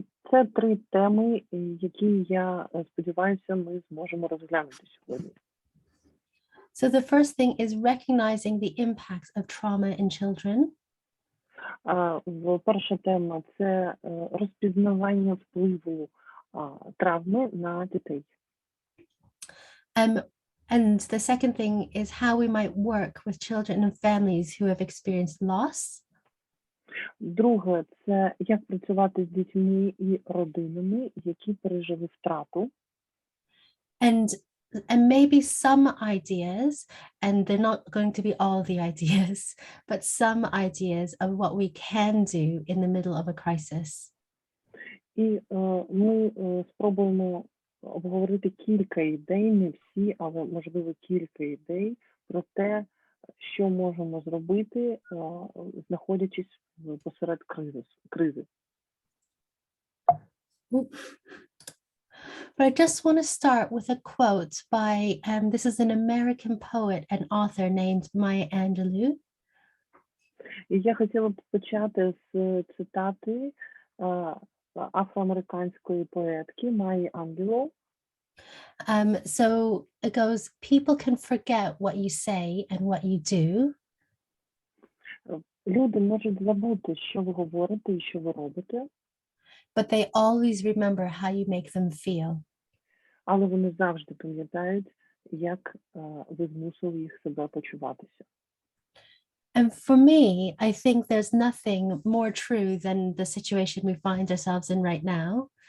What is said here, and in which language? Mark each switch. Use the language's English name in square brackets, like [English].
[Ukrainian] Це 3 теми, які, я сподіваюся, ми зможемо розглянути сьогодні. [English] So the first thing is recognizing the impacts of trauma in children. [Ukrainian] Перша тема – це розпізнавання впливу травми на дітей. [English] And the second thing is how we might work with children and families who have experienced loss. [Ukrainian] Друге – це як працювати з дітьми і родинами, які пережили втрату. [English] And maybe some ideas, and they're not going to be all the ideas, but some ideas of what we can do in the middle of a crisis. [Ukrainian] І ми спробуємо обговорити кілька ідей, не всі, але, можливо, кілька ідей про те, що можемо зробити, знаходячись посеред кризи. [English] But I just want to start with a quote by, this is an American poet and author named Maya Angelou. [Ukrainian] І я хотіла б почати з цитати афроамериканської поетки Майї Ангелоу. [English] So it goes, people can forget what you say and what you do. [Ukrainian] Люди можуть забути, що ви говорите і що ви робите, [English] But they always remember how you make them feel. [Ukrainian] але вони завжди пам'ятають, як ви змусили їх себе почуватися. [English] And for me, I think there's nothing more true than the situation we find ourselves in right now.